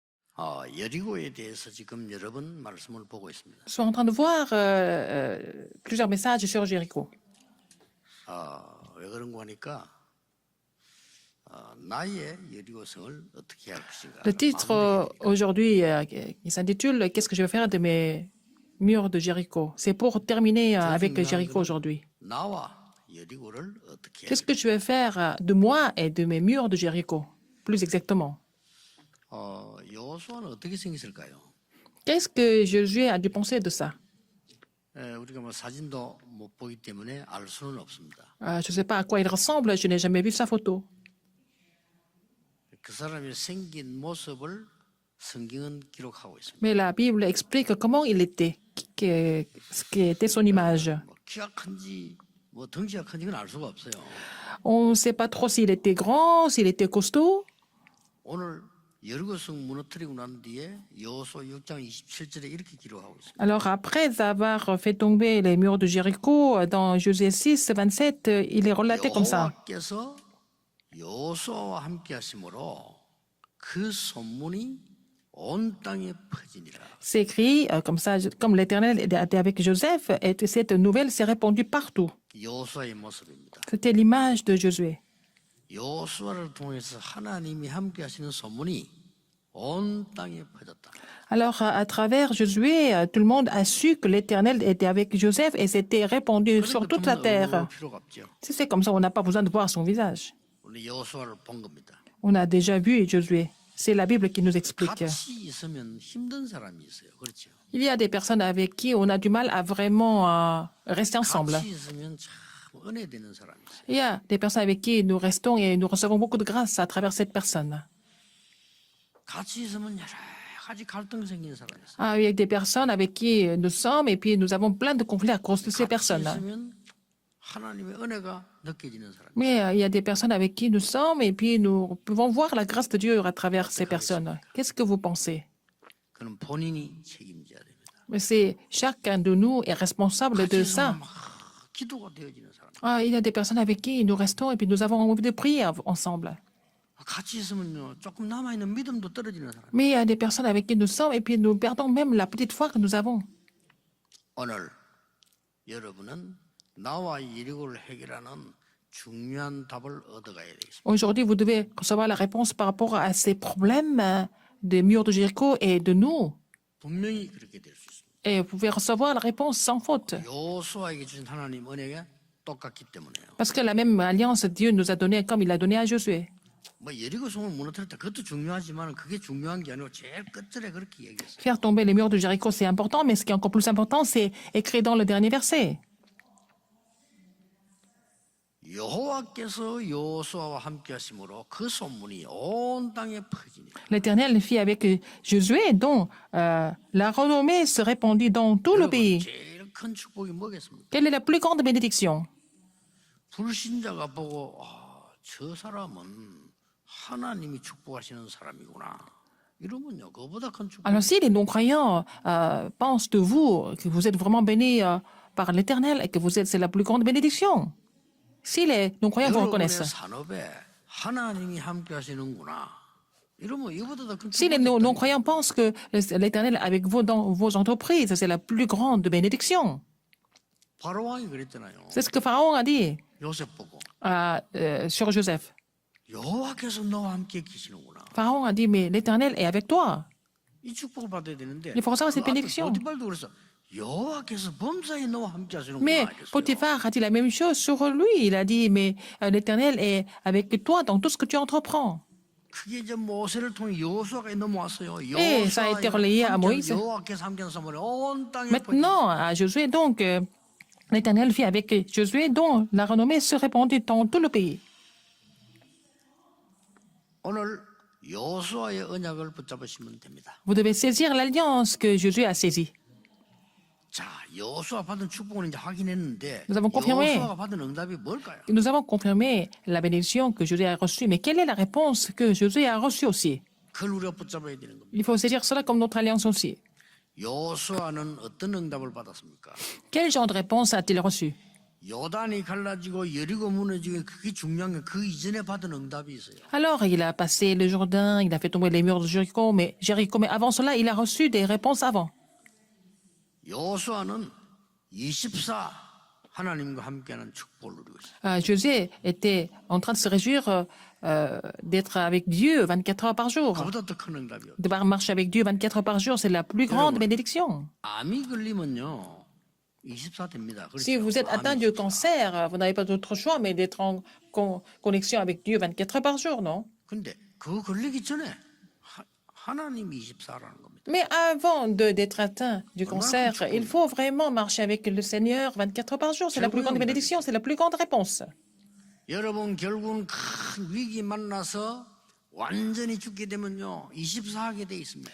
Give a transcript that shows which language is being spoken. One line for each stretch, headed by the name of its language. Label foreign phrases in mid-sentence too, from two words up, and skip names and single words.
Korean: 여리고에 대해서 지금 여러 번 말씀을 보고 있습니다.
French: Nous sommes en train de voir plusieurs messages sur Jéricho.
Korean: 왜 그런 거 하니까 나의 여리고성을 어떻게 할 것인가.
French: Le titre aujourd'hui qui s'intitule Qu'est-ce que je vais faire de mes murs de Jéricho? C'est pour terminer avec Jéricho aujourd'hui.
Korean: 나와 여리고를 어떻게
French: Qu'est-ce que je vais faire de moi et de mes murs de Jéricho? Plus exactement.
Korean: 여호수아는 어떻게 생겼을까요?
French: Qu'est-ce que Josué a dû penser de ça?
Korean: 우리가 뭐 사진도 못 보기 때문에 알 수는 없습니다.
French: Je ne sais pas à quoi il ressemble, je n'ai jamais vu sa photo.
Korean: 그 사람이 생긴 모습을 성경은 기록하고 있습니다.
French: Mais la Bible explique comment il était, ce qui était son image.
Korean: 뭐 키가 큰지 뭐 덩치가 큰지 알 수가 없어요.
French: On ne sait pas trop s'il était grand, s'il était costaud.
Korean: 오늘 여리고성 무너뜨리고 난 뒤에 여호수아 6장 27절에 이렇게 기록하고 있습니다.
French: Alors après avoir fait tomber les murs de Jéricho, dans Josué 6, 27, il est relaté comme ça.
Korean: 여호와께서 여호수아와 함께 하심으로 그 소문이 온 땅에 퍼지니라.
French: C'est écrit comme ça, comme l'Éternel était avec Joseph, et cette nouvelle s'est répandue partout.
Korean: 여호수아의 모습입니다.
French: C'était l'image de Josué.
Korean: 여호수아를 통해서 하나님이 함께 하시는 소문이 온 땅에 퍼졌다.
French: Alors, à travers Josué, tout le monde a su que l'Éternel était avec Joseph et s'était répandu sur toute la terre.
Korean: 필요가 없죠.
French: Si c'est comme ça, on n'a pas besoin de voir son visage.
Korean: 우리 여호수아를 본 겁니다.
French: On a déjà vu Josué. C'est la Bible qui nous explique.
Korean: 같이 있으면 힘든 사람이 있어요. 그렇죠?
French: Il y a des personnes avec qui on a du mal à vraiment rester ensemble.
Korean: 같이 있으면 참 은혜 되는 사람이 있어요.
French: Il y a des personnes avec qui nous restons et nous recevons beaucoup de grâce à travers cette personne.
Korean: 같이 있으면 여러 가지 갈등 생기는 사람이 있어요.
French: Il y a des personnes avec qui nous sommes et puis nous avons plein de conflits à cause de ces
Korean: 같이
French: personnes.
Korean: 있으면 하나님의 은혜가 느껴지는 사람이 있어요.
French: Mais il y a des personnes avec qui nous sommes et puis nous pouvons voir la grâce de Dieu à travers ces personnes. Qu'est-ce que vous pensez?
Korean: 그는 본인이 책임져야 됩니다.
French: Mais c'est chacun de nous est responsable
Korean: 같이
French: de
Korean: 있으면
French: ça.
Korean: 막 기도가 되어지는 사람.
French: Il y a des personnes avec qui nous restons et puis nous avons envie de prier ensemble.
Korean: 같이 있으면요 조금 남아 있는 믿음도 떨어지는 사람.
French: Mais il y a des personnes avec qui nous sommes et puis nous perdons même la petite foi que nous avons.
Korean: 오늘 여러분은 나와 여리고를 해결하는 중요한 답을 얻어가야 되겠습니다.
French: Aujourd'hui, vous devez recevoir la réponse par rapport à ces problèmes des murs de Jéricho et de nous.
Korean: 분명히 그렇게 될 수 있습니다.
French: Et vous pouvez recevoir la réponse sans faute.
Korean: 여호수아에게 주신 하나님 은혜가 똑같기 때문에요.
French: Parce que la même alliance Dieu nous a donnée comme il a donné à Josué.
Korean: 뭐 여리고성을 무너뜨렸다 그것도 중요하지만 그게 중요한 게 아니고 제일 끝절에 그렇게 얘기했어요.
French: Faire tomber les murs de Jéricho, c'est important, mais ce qui est encore plus important, c'est écrit dans le dernier verset.
Korean: 여호와께서 여호수아와 함께 하심으로 그 소문이 온 땅에 퍼지니라.
French: L'Éternel fit avec Josué, dont la renommée se répandit dans tout le pays.
Korean: 제일 큰 축복이 뭐겠습니까?
French: Quelle est la plus grande bénédiction?
Korean: 불신자가 보고 저 사람은 하나님이 축복하시는 사람이구나. 이러면요, 그거보다 큰 축복.
French: Alors si les non-croyants pensent de vous que vous êtes vraiment bénis par l'Éternel et que c'est la plus grande bénédiction. Si les non-croyants vous
Korean: 여러분의
French: reconnaissent.
Korean: 산업에 하나님이 함께 하시는구나. 이러면 이거보다 더 큰
French: Si les
Korean: 축복이 있다니까.
French: non-croyants pensent que l'Éternel est avec vous dans vos entreprises, c'est la plus grande bénédiction.
Korean: 바로 왕이 그랬잖아요.
French: C'est ce que Pharaon a dit
Korean: 요셉 보고
French: sur Joseph.
Korean: 여호와께서 너와 함께 계시는구나.
French: Pharaon a dit, mais l'Éternel est avec toi.
Korean: 이 축복을 받아야 되는데.
French: Il faut recevoir cette bénédiction.
Korean: 보디발도 그랬어. 여호와께서 범사에 너와 함께 하시는구나.
French: Mais
Korean: 했어요.
French: Potiphar a dit la même chose sur lui. Il a dit, mais l'Éternel est avec toi dans tout ce que tu entreprends.
Korean: 그게 이제 모세를 통해 여호수아가 넘어왔어요.
French: Et ça a été relayé à Moïse.
Korean: 여호와께서 함께하는 소문이 온 땅에
French: Maintenant, à Josué, donc, l'Éternel fit avec Josué, dont la renommée se répandit dans tout le pays.
Korean: 오늘 여호수아의 언약을 붙잡으시면 됩니다.
French: Vous devez saisir l'alliance que Josué a saisie.
Korean: 자, 여호수아 받은 축복은 이제 확인했는데
French: Nous avons confirmé.
Korean: 여호수아가 받은 응답이 뭘까요?
French: Nous avons confirmé la bénédiction que Josué a reçue, mais quelle est la réponse que Josué a reçue aussi?
Korean: 그걸 우리가 붙잡아야 되는 겁니다.
French: Il faut saisir cela comme notre alliance aussi.
Korean: 여호수아는 어떤 응답을 받았습니까?
French: Quel genre de réponse a-t-il reçu?
Korean: 요단이 갈라지고 여리고 무너지고 그게 중요한 게 그 이전에 받은 응답이 있어요.
French: Alors, il a passé le Jourdain, il a fait tomber les murs de Jéricho, mais avant cela, il a reçu des réponses avant.
Korean: 여호수아는 24 하나님과 함께하는 축복을 누리고 있어요.
French: Josué était en train de se réjouir d'être avec Dieu 24 heures par jour.
Korean: 그보다 더 큰 응답이요.
French: De marcher avec Dieu 24 heures par jour, c'est la plus grande bénédiction.
Korean: 암이 걸리면요 24 됩니다.
French: Si vous êtes atteint du cancer, vous n'avez pas d'autre choix mais d'être en connexion avec Dieu 24 heures par jour, non?
Korean: 근데 그거 걸리기 전에 하나님이 24라는 겁니다.
French: Mais avant d'être atteint du cancer, il faut vraiment marcher avec le Seigneur 24 heures par jour. C'est la plus grande bénédiction, c'est la plus grande réponse.
Korean: 여러분 결국은 큰 위기 만나서 완전히 죽게 되면요 24 하게 돼 있습니다.